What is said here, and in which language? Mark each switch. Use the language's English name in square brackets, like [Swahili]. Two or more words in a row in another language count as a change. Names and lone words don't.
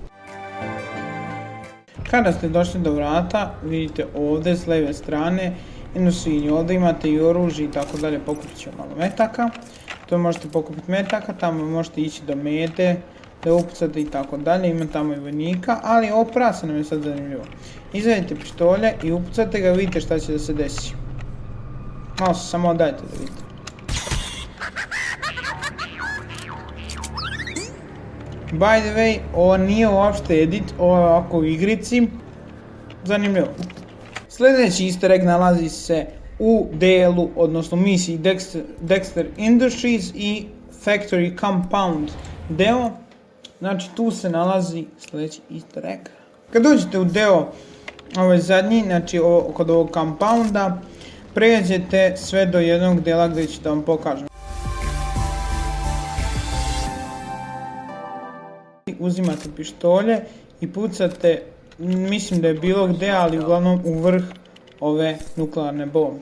[Bosnian] Kada ste došli do vrata, vidite ovdje s lijeve strane jednu svinju, ovdje imate i oružje i tako dalje, pokupit ću malo metaka. To možete pokupiti metaka, tamo možete ići do mete, da upucate i tako dalje, ima tamo i vojnika, ali ovo prasa nam je sad zanimljivo. Izvadite pištolje i upucate ga, vidite šta će da se desi. Malo se samo dajte da vidite. [English] By the way, [Bosnian] ovo nije uopšte edit, ovo je ovako u igrici. Zanimljivo. Sljedeći [English] easter egg [Bosnian] nalazi se u delu, odnosno misiji Dexter Industries i Factory Compound deo. Znači tu se nalazi sljedeći [English] easter egg. [Bosnian] Kad dođete u deo ovaj zadnji, znači kod ovog compounda, pređete sve do jednog dela gdje ću da vam pokažem. Uzimate pištolje i pucate, mislim da je bilo gdje, ali uglavnom u vrh ove nuklearne bombe.